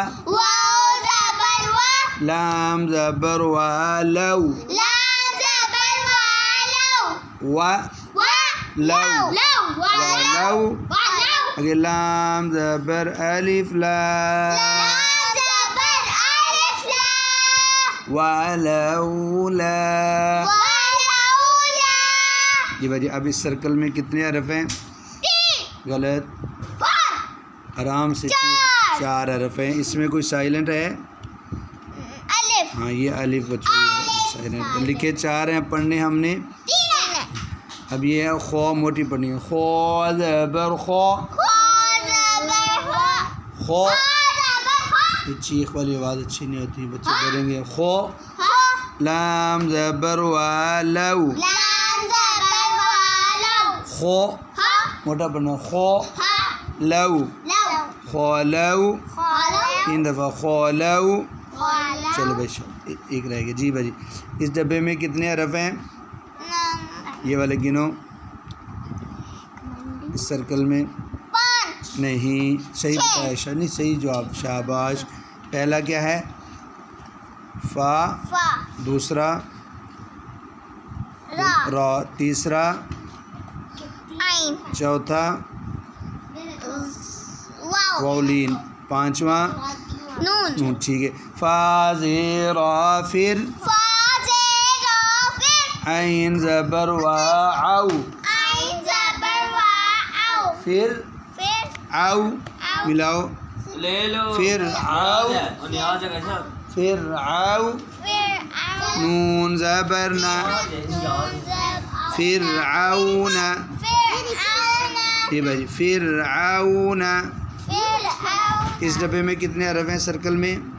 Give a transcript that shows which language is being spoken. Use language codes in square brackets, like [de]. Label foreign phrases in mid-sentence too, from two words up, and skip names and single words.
[ur] واو زبر وا. لام زبر والو. لام زبر والو. وا وا. لو. لو. والو. والو. اگے لام زبر الف لا. لام زبر الف لا. ولولا. ولولا. جی بھائی، اب اس سرکل میں کتنے حرف ہیں؟ 3. غلط. 4. آرام سے. 4 حرف ہیں. اس میں کوئی سائلنٹ ہے؟ الف. ہاں، یہ الف بچوں سائلنٹ لکھے. 4 ہیں، پڑھنے ہم نے. 3. اب یہ ہے خو، موٹی پڑھنی ہے. خو زبر خو. خو زبر خو. خو. خو زبر خو. یہ چیخ والی آواز اچھی نہیں ہوتی، بچے ڈریں گے. خو. خو. لام زبر والو. لام زبر والو. خو. خو. موٹا پڑھنا. خو خو. لو. لو. خولو. خولو. 3 دفعہ خولو. خولو. چلو بھائی، ایک رہ گیا. جی بھائی، اس ڈبے میں کتنے حرف ہیں؟ یہ والے گنو. اس سرکل میں 5. نہیں، صحیح بتایا. نہیں، صحیح جواب. شاباش. پہلا کیا ہے؟ فا. فا. دوسرا را. را. تیسرا. عین. چوتھا واو. واولین. 5واں نون. نون. ٹھیک ہے. فا زیرا فر. فا زیرا فر. عین زبر واو. عین زبر واو. پھر فر. او. او. ملاؤ. لے لو. پھر او. اور یہاں جگہ سب پھر او. فر. نون زبر نا فرعون یہ بھائی فرعون اس ڈبے میں کتنے حرف ہیں سرکل میں